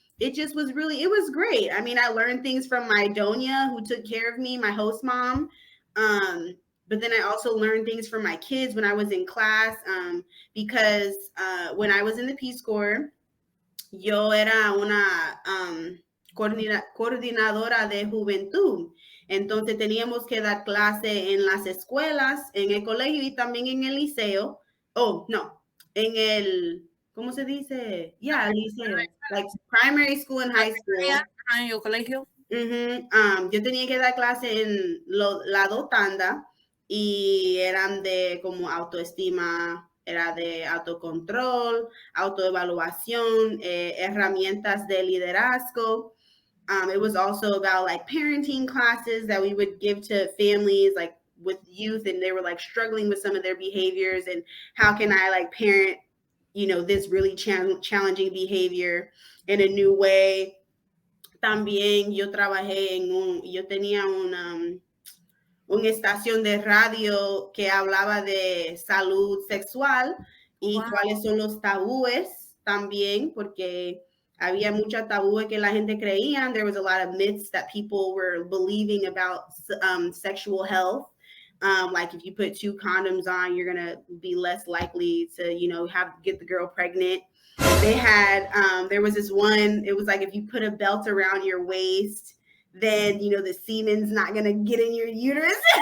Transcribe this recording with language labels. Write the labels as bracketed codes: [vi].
[en] It just was really, it was great. I mean, I learned things from my Doña who took care of me, my host mom. But then I also learned things from my kids when I was in class, because when I was in the Peace Corps, [es] yo era una coordinadora de juventud. Entonces teníamos que dar clase en las escuelas, en el colegio y también en el liceo. Oh, no, en el, ¿cómo se dice? Yeah, liceo. [en] Like primary school and high school. [es] ¿En el colegio? Yo tenía que dar clase en la dos tandas y eran de como autoestima, era de autocontrol, autoevaluación, herramientas de liderazgo. [en] It was also about like parenting classes that we would give to families like with youth, and they were like struggling with some of their behaviors, and how can I like parent, you know, this really challenging behavior in a new way. [es] También yo trabajé yo tenía una estación de radio que hablaba de salud sexual y cuáles son los tabúes también, porque había muchos tabúes que la gente creía. [en] There was a lot of myths that people were believing about sexual health. Like if you put 2 condoms on, you're going to be less likely to, you know, get the girl pregnant. They had, there was this one, it was like if you put a belt around your waist, then, you know, the semen's not going to get in your uterus.